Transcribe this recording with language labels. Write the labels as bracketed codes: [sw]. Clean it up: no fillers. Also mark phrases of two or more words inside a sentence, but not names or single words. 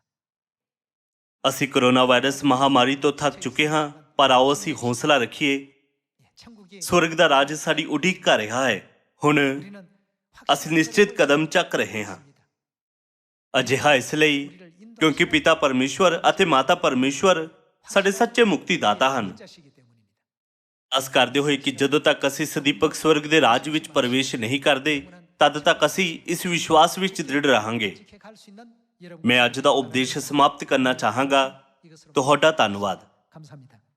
[pa] ਅਸੀਂ ਕੋਰੋਨਾ ਵਾਇਰਸ ਮਹਾਮਾਰੀ ਤੋਂ ਥੱਕ ਚੁੱਕੇ ਹਾਂ, ਪਰ ਆਓ ਅਸੀਂ ਹੌਸਲਾ ਰੱਖੀਏ। [ko] 천국이 [pa] ਸਵਰਗ ਦਾ ਰਾਜ ਸਾਡੀ ਉਡੀਕ ਕਰ ਰਿਹਾ ਹੈ। ਹੁਣ [ko] 우리는 [pa] ਅਸੀਂ ਨਿਸ਼ਚਿਤ ਕਦਮ ਚੱਕ ਰਹੇ ਹਾਂ। ਅਜਿਹਾ ਇਸ ਲਈ ਕਿਉਂਕਿ ਪਿਤਾ ਪਰਮੇਸ਼ਵਰ ਅਤੇ ਮਾਤਾ ਪਰਮੇਸ਼ਵਰ ਸਾਡੇ ਸੱਚੇ ਮੁਕਤੀਦਾਤਾ ਹਨ। [ko] 자시기 때문입니다. [pa] ਆਸ ਕਰਦੇ ਹੋਏ ਕਿ ਜਦੋਂ ਤੱਕ ਅਸੀਂ ਸਦੀਪਕ ਸਵਰਗ ਦੇ ਰਾਜ ਵਿੱਚ ਪ੍ਰਵੇਸ਼ ਨਹੀਂ ਕਰਦੇ, ਤਦ ਤੱਕ ਅਸੀਂ ਇਸ ਵਿਸ਼ਵਾਸ ਵਿੱਚ ਦ੍ਰਿੜ ਰਹਾਂਗੇ। [ko] 이렇게 갈 수 있는 여러분 [pa] ਮੈਂ ਅੱਜ ਦਾ ਉਪਦੇਸ਼ ਸਮਾਪਤ ਕਰਨਾ ਚਾਹਾਂਗਾ। [ko] 이것으로 [pa] ਤੁਹਾਡਾ ਧੰਨਵਾਦ। [ko] 감사합니다.